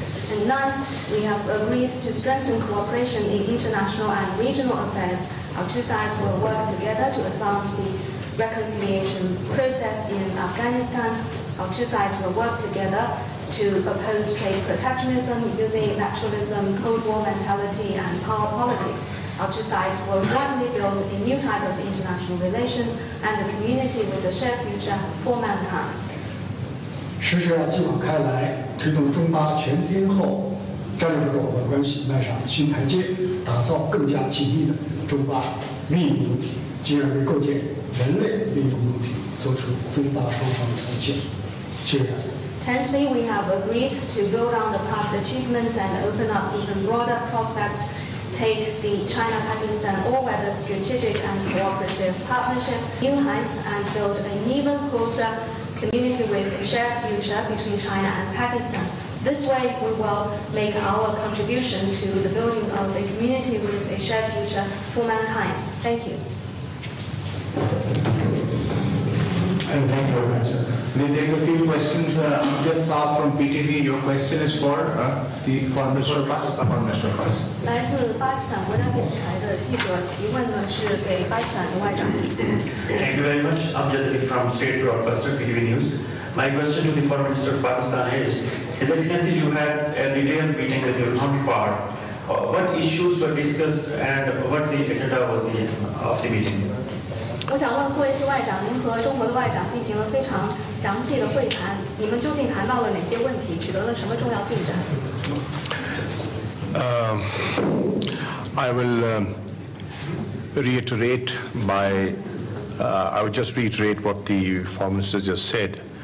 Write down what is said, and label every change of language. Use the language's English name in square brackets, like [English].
[English] And ninth, we have agreed to strengthen cooperation in international and regional affairs. Our two sides will work together to advance the reconciliation process in Afghanistan. Our two sides will work together to oppose trade protectionism, using nationalism, Cold War mentality, and power politics. Our two sides will jointly build a new type of international relations and a community with a shared future for mankind. [Chinese] 实施要继往开来，推动中巴全天候战略合作伙伴关系迈上新台阶，打造更加紧密的中巴命运共同体，进而为构建人类命运共同体做出中巴双方的贡献。谢谢大家。 [English] Tensely, we have agreed to build on the past achievements and open up even broader prospects, take the China-Pakistan all-weather strategic and cooperative partnership new heights, and build an even closer community with a shared future between China and Pakistan. This way, we will make our contribution to the building of a community with a shared future for mankind. Thank you. Thank you very much, sir. We'll take a few questions. Amjad Saab from PTV, your question is for the Foreign Minister of Pakistan. Foreign Minister of Pakistan. [Chinese] 来自巴基斯坦国家电视台的记者提问呢，是给巴基斯坦的外长。 [English] Thank you very much. Amjad Ali from State Broadcaster PTV News. My question to the Foreign Minister of Pakistan is, His Excellency, you had a detailed meeting with your counterpart. What issues were discussed and what the agenda of the meeting? [Chinese] 我想问库维西外长，您和中国的外长进行了非常详细的会谈，你们究竟谈到了哪些问题，取得了什么重要进展？ [English] I will reiterate I would just reiterate what the Foreign Minister just said.